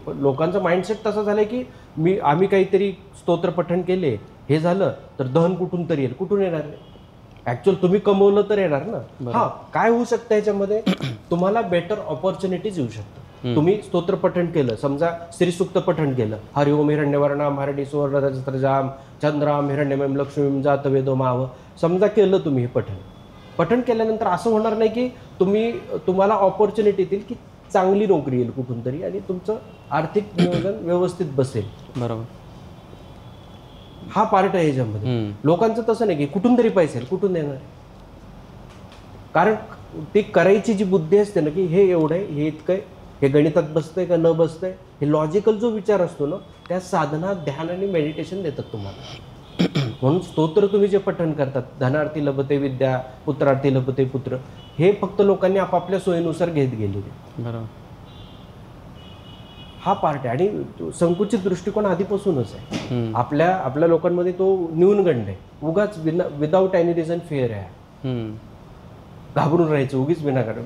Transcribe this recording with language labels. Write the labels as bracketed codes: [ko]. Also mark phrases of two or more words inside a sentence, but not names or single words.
[mr] पण लोकांचं माइंडसेट तसं झालं की आम्ही काहीतरी स्तोत्र पठण केले, हे झालं तर धन कुठून तरी येईल. कुठून येणार नाही, ऍक्च्युअल तुम्ही कमवलं तर येणार ना. हा, काय होऊ शकतं याच्यामध्ये, तुम्हाला [en] better opportunities [mr] येऊ शकतात. तुम्ही स्तोत्र पठण केलं, समजा श्रीसूक्त पठण केलं, [sa] हरि ओम हिरण्यवर्णाम हरणी सुवर्णजाम चंद्राम हिरण्यमयम लक्ष्मीम जात वेदो माव, [mr] समजा केलं तुम्ही हे पठण केल्यानंतर असं होणार नाही की तुम्हाला ऑपॉर्च्युनिटी येतील की चांगली नोकरी येईल कुठून तरी आणि तुमचं आर्थिक नियोजन व्यवस्थित बसेल. बरोबर. हा पार्ट आहे याच्यामध्ये. लोकांचं तसं नाही की कुठून तरी पैसे कुठून येणार, कारण ती करायची जी बुद्धी असते ना, की हे एवढं आहे, हे इतकं आहे, हे गणितात बसतंय का न बसतंय, हे लॉजिकल जो विचार असतो ना, त्या साधना ध्यान आणि मेडिटेशन देतात तुम्हाला. म्हणून स्तोत्र तुम्ही जे पठण करतात, [sa] धनार्थी लभते विद्या पुत्रार्थी लभते पुत्र, [mr] हे फक्त लोकांनी आपापल्या सोयीनुसार घेत गेलेले. बरोबर. हा पार्ट आहे. आणि संकुचित दृष्टिकोन आधीपासूनच आहे आपल्या लोकांमध्ये. तो न्यूनगंड आहे. उगाच [en] without any reason fear [mr] आहे. घाबरून राहायचं उगीच विनाकारण.